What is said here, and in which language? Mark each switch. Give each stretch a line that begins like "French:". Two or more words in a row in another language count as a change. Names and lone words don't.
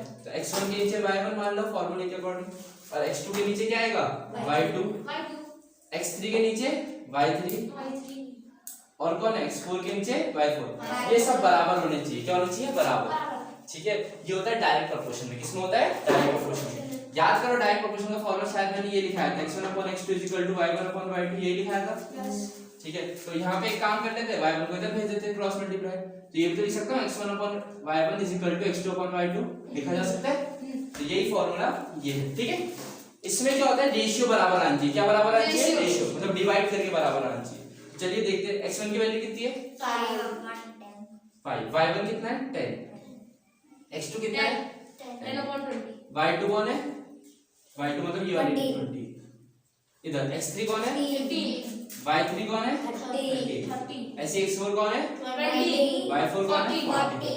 Hindi: तो x1 के नीचे y1 मान लो फॉर्मूले के अकॉर्डिंग, और x2 के नीचे क्या आएगा y2, x3 के नीचे y3, और कौन है x4 के नीचे y4। ये सब बराबर होने चाहिए। क्या होना चाहिए? बराबर। ठीक है, ये होता है
English: direct proportion
Hindi: में। किसमें होता है?
English: direct proportion
Hindi: में। याद करो
English: direct proportion
Hindi: का फॉर्मूला शायद मैंने ये लिखा है, x1/x2 = y1/y2, ये लिखा था। ठीक है, तो यहाँ पे एक काम कर लेते हैं, y1 को इधर भेज देते हैं
English: cross multiply.
Hindi: तो ये भी तो लिख सकता हूँ x1/y1 = x2/y2, लिखा जा सकता है। तो यही फॉर्मूला ये है। ठीक है, इसमें क्या होता है, रेशियो बराबर आनी चाहिए। क्या बराबर आनी चाहिए? रेशियो, मतलब डिवाइड करके बराबर आनी चाहिए। चलिए देखते हैं x1 की वैल्यू कितनी है 5, y1 कितना है 10, x2 कितना है 10/20, y2 कौन है, y2 मतलब ये वाली 20, इधर x3 कौन है 15, y3 कौन है 30, ऐसे x4 कौन है 20, y4 कौन है 40।